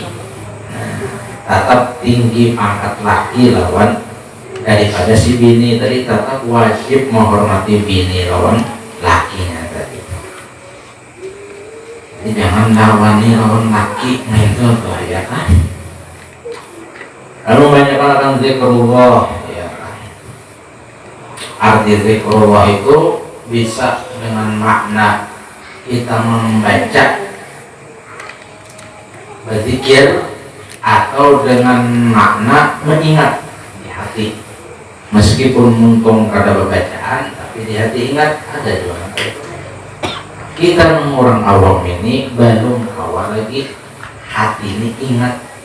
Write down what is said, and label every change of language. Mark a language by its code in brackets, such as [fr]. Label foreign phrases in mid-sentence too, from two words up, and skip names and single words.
[bjn] Tetap tinggi pangkat laki lawan daripada si bini. Tadi tetap wajib menghormati bini lawan lakinya tadi. Jadi jangan lawani lawan laki, nah itu bahaya kan. [id] Lalu banyak akan zikrullah. Arti zikrullah itu bisa dengan makna kita membaca berzikir atau dengan makna mengingat di hati meskipun [bjn] muntung kada bacaan [id] tapi di hati ingat ada juga kita orang awam ini belum awal lagi hati ini ingat